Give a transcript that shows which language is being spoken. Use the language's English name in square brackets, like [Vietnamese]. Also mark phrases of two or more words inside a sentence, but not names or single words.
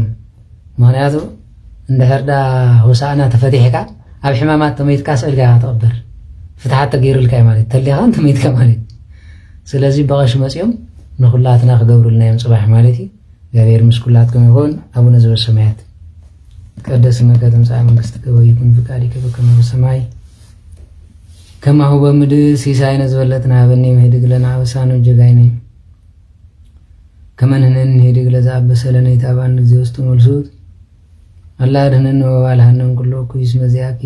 [Tigrinya] ምክንያቱ እንድሕር ዳ ሆሳዕና ተፈቲሕካ ኣብ ሕማማት ተመይትካ ስእልካ ተቐበር ፍትሓት ተገይሩልካ ማለት ተሊኻ ተመይትካ ማለት። ስለዚ በቐሽ መፂኦም ንኹላትና ክገብሩልና እዮም ጽባሕ ማለት እዩ። እግዚአብሔር ምስ ኩላትኩም ይኹን። [Geez] አቡነ ዘበሰማያት ይትቀደስ ስምከ ትምጻእ መንግሥትከ ወይኩን ፈቃድከ በከመ በሰማይ ከማሁ በምድር ሲሳይነ ዝበለጥና ሀበኒ ምህድግ ለነ አበሳነ ወጌጋየነ ከመ ንሕነኒ ንህድግ ለዘአበሰ ለነ ኢታብአነ እግዚኦ ውስተ መልሱት አላ አድኅነነ ወባልሐነ እምኩሉ እኩይ እስመ ዚአከ